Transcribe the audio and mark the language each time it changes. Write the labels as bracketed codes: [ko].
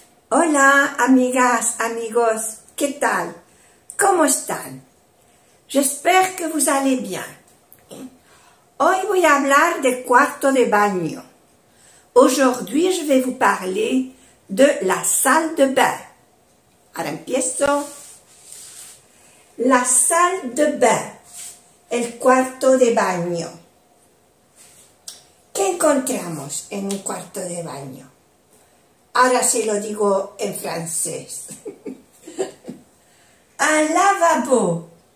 [es] Hola, amigas, amigos, ¿qué tal? ¿Cómo están? [fr] J'espère que vous allez bien. [es] Hoy voy a hablar de cuarto de baño. [fr] Aujourd'hui, je vais vous parler de la salle de bain. [es] Ahora empiezo. [fr] La salle de bain, [es] el cuarto de baño. ¿Qué encontramos en un cuarto de baño? Ahora se lo digo en francés. [fr] Un lavabo.